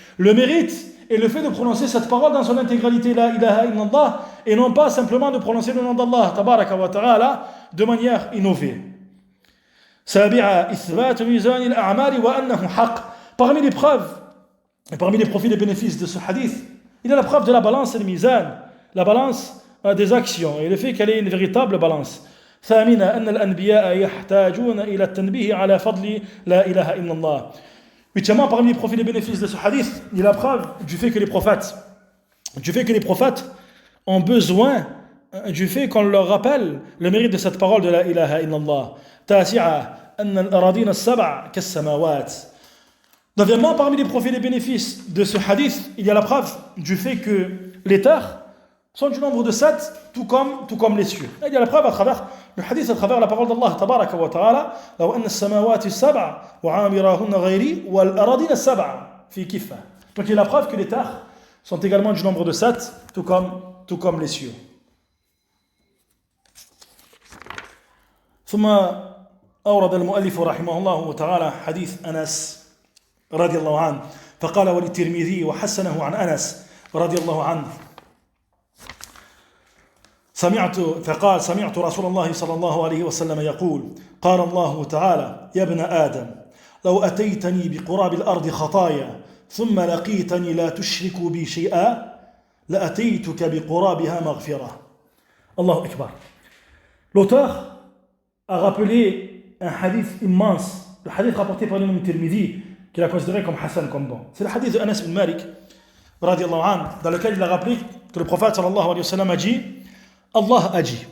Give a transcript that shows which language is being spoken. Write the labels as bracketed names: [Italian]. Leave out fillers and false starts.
[French] Le mérite est le fait de prononcer cette parole dans son intégralité, la ilaha illallah, et non pas simplement de prononcer le nom d'Allah, tabaraka wa ta'ala, de manière innovée. [Arabic] Sabi'a ithbat mizan al-a'mal wa annahu haqq. [French] Parmi les preuves et parmi les profits et bénéfices de ce hadith, il y a la preuve de la balance et le mizan, la balance des actions, et le fait qu'elle est une véritable balance. [Arabic] ثامنا أن الأنبياء يحتاجون إلى التنبيه على فضل لا إله إلا الله. [French] Huitièmement, parmi les profits et les bénéfices de ce hadith, il y a la preuve du fait que les prophètes ont besoin du fait qu'on leur rappelle le mérite de cette parole de la ilaha illallah. [Arabic] تاسعة أن الأراضين السبع كالسماوات. [French] Neuvièmement, parmi les profits et les bénéfices de ce hadith, il y a la preuve du fait que les terres sont du nombre de 7, tout comme les cieux. Il y a la preuve à travers le hadith, à travers la parole d'Allah tabaraka wa ta'ala, [Arabic] لو أن السماوات السبع وعامرهن غيري والأراضين السبع في كفة. [French] Donc il y a la preuve que les terres sont également du nombre de 7, tout comme les cieux. [Arabic] ثم أورد المؤلف رحمه الله تعالى حديث أنس رضي الله عنه فقال وللترمذي وحسنه عن أنس رضي الله عنه سمعت رسول الله صلى الله عليه وسلم يقول قال الله تعالى يا ابن آدم لو أتيتني بقراب الأرض خطايا ثم لقيتني لا تشرك بي شيئا لأتيتك بقرابها مغفرة. الله أكبر. [French] L'auteur a rappelé un hadith immense, le hadith rapporté par l'imam Tirmidhi, qu'il a considéré comme Hassan, comme bon. C'est le hadith de Anas bin Malik, radiallahu anhu, dans lequel il a rappelé que le prophète sallallahu alayhi wa sallam a dit Allah a dit.